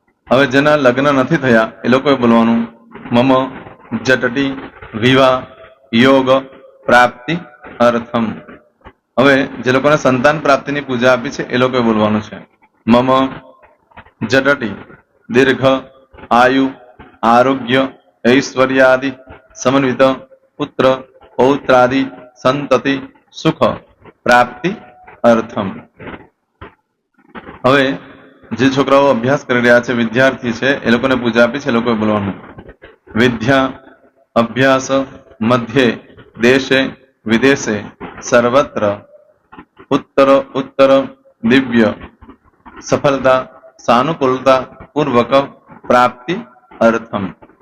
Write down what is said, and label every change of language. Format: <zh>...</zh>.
<gu>હવે જેના લગ્ન નથી થયા એ લોકોએ બોલવાનું</gu> <sa>મમ જટટી વિવાહ યોગ પ્રાપ્તિ અર્થમ.</sa> <gu>હવે જે લોકોને સંતાન પ્રાપ્તિની પૂજા આપી છે એ લોકોએ બોલવાનું છે</gu> <sa>મમ જટટી દીર્ઘ આયુ આરોગ્ય ऐश्वर्यादि समन्वित पुत्र पौत्रादि संतति सुख प्राप्ति अर्थम।</sa> <gu>હવે જે છોકરાઓ અભ્યાસ કરી રહ્યા છે, વિદ્યાર્થી છે, એ લોકોને પૂજા આપી છે, એ લોકોએ બોલવાનું</gu> <sa>વિદ્યા અભ્યાસ મધ્યે દેશે વિદેશે સર્વત્ર ઉત્તર ઉત્તર દિવ્ય સફળતા સાનુકૂળતા પૂર્વક પ્રાપ્તિ અર્થમ।</sa>